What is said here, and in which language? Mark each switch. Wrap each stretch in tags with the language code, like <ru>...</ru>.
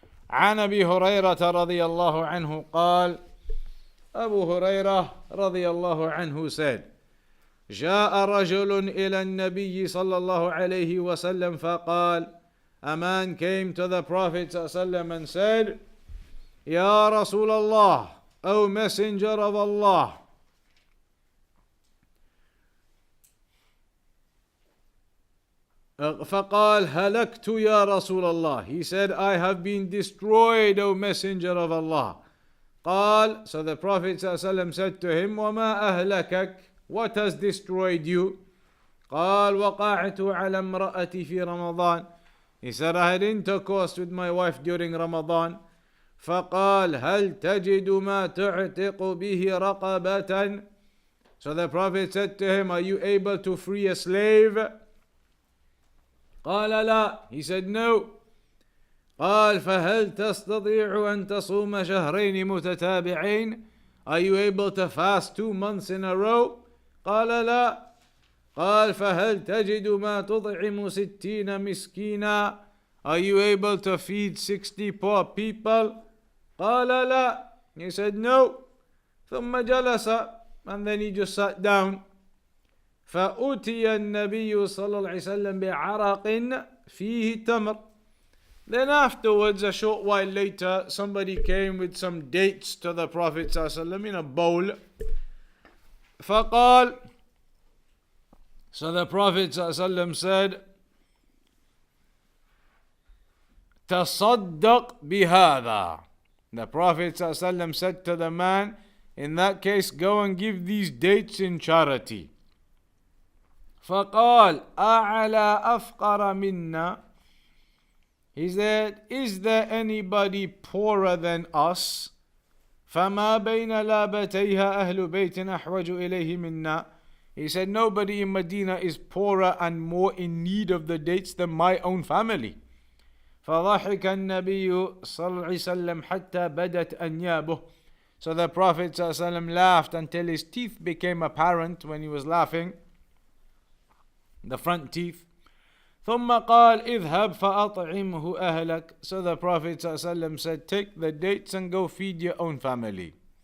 <ar>عن أبي هريرة رضي الله عنه قال,</ar> <en>Abu Hurairah رضي الله عنه said,</en> <ar>جاء رجل إلى النبي صلى الله عليه وسلم فقال,</ar> <en>a man came to the Prophet صلى الله عليه وسلم and said,</en> <ar>يا رسول الله,</ar> <en>O Messenger of Allah,</en> <ar>فقال هلكت يا رسول الله.</ar> <en>He said, I have been destroyed, O Messenger of Allah. قال, so the Prophet ﷺ said to him,</en> <ar>وما أهلكك?</ar> <en>What has destroyed you?</en> <ar>قال, وقعت على امرأتي في رمضان.</ar> <en>He said, I had intercourse with my wife during Ramadan.</en> <ar>فقال, هل تجد ما تعتق به رقبة?</ar> <en>So the Prophet said to him, are you able to free a slave?</en> <ar>قال لا.</ar> <en>He said no.</en> <ar>قال فهل تستطيع أن تصوم شهرين متتابعين?</ar> <en>Are you able to fast 2 months in a row?</en> <ar>قال لا. قال فهل تجد ما تطعم 60 مسكينا?</ar> <en>Are you able to feed 60 poor people?</en> <ar>قال لا.</ar> <en>He said no.</en> <ar>ثم جلس,</ar> <en>and then he just sat down.</en> <ar>فأتي النبي صلى الله عليه وسلم بعرق فيه تمر.</ar> <en>Then afterwards, a short while later, somebody came with some dates to the Prophet صلى الله عليه وسلم in a bowl.</en> <ar>فقال,</ar> <en>so the Prophet صلى الله عليه وسلم said,</en> <ar>تصدق بهذا.</ar> <en>The Prophet صلى الله عليه وسلم said to the man, in that case, go and give these dates in charity.</en> <ar>فقال أعلى أفقر منا.</ar> <en>He said, is there anybody poorer than us?</en> <ar>فما بين لابتيها أهل بيت أحوج إليه منا.</ar> <en>He said, nobody in Medina is poorer and more in need of the dates than my own family.</en> <ar>فضحك النبي صلى الله عليه وسلم حتى بدت أنيابه.</ar> <en>So the Prophet صلى الله عليه وسلم laughed until his teeth became apparent when he was laughing, the front teeth.</en> <ar>ثم قال اذهب فأطعمه أهلك.</ar> <en>So the Prophet ﷺ said, take the dates and go feed your own family.</en>